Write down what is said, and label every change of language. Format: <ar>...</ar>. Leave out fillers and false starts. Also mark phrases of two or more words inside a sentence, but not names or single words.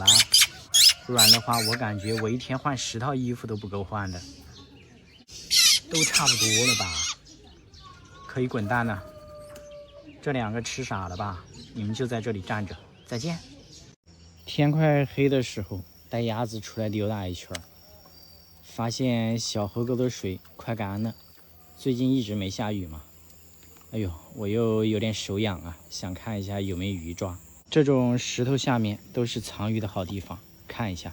<zh>不然的話，我感覺我一天換10套衣服都不夠換的。都差不多了吧？可以滾蛋了。這2個吃傻了吧？你們就在這裡站着，再見。天快黑的時候，帶鴨子出來溜達一圈，發現小河溝的水快乾了。最近一直沒下雨嘛，哎呦，我又有點手癢啊，想看一下有沒有魚抓。這種石頭下面都是藏魚的好地方，看一下。</zh>